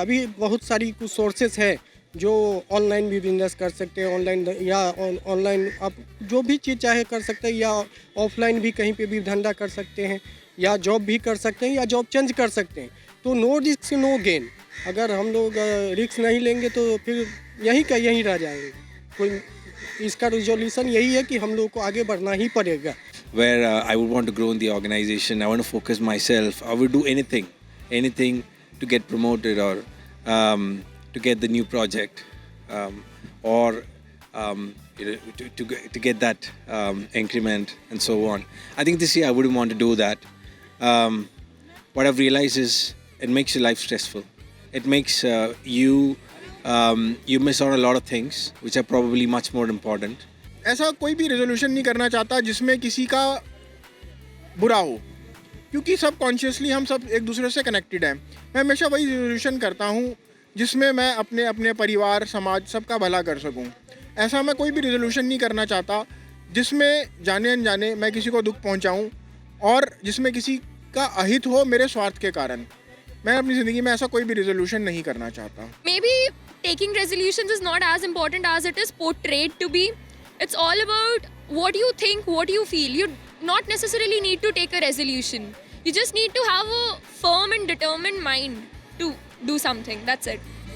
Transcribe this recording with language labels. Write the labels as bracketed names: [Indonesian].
[Hindi] अभी बहुत सारी कुछ सोर्सेस है जो ऑनलाइन भी बिजनेस कर सकते हैं, ऑनलाइन या ऑनलाइन आप जो भी चीज़ चाहे कर सकते हैं, या ऑफलाइन भी कहीं पे भी धंधा कर सकते हैं, या जॉब भी कर सकते हैं, या जॉब चेंज कर सकते हैं। तो [English] No risk no gain. [Hindi] अगर हम लोग रिस्क नहीं लेंगे तो फिर यहीं का यहीं रह जाएंगे। कोई इसका रिजोल्यूशन यही है कि हम लोग को आगे बढ़ना ही पड़ेगा। [English] Where I would want to grow in the organization, I want to focus myself, I would do anything to get promoted or to get the new project or to get that increment and so on. I think this year I wouldn't want to do that. What I've realized is it makes your life stressful. It makes you miss out on a lot of things which are probably much more important. [Hindi] ऐसा कोई भी resolution नहीं करना चाहता जिसमें किसी का बुरा हो, क्योंकि सब कॉन्शियसली हम सब एक दूसरे से कनेक्टेड हैं. मैं हमेशा वही रेजोल्यूशन करता हूँ जिसमें मैं अपने परिवार, समाज, सबका भला कर सकूँ. ऐसा मैं कोई भी रेजोल्यूशन नहीं करना चाहता जिसमें जाने अनजाने मैं किसी को दुख पहुँचाऊँ और जिसमें किसी का अहित हो मेरे स्वार्थ के कारण. मैं अपनी ज़िंदगी में ऐसा कोई भी रेजोल्यूशन नहीं करना चाहता. [English] Maybe taking resolutions is not as important as it is portrayed to be. It's all about what you think, what you feel. You not necessarily need to take a resolution. You just need to have a firm and determined mind to do something. That's it.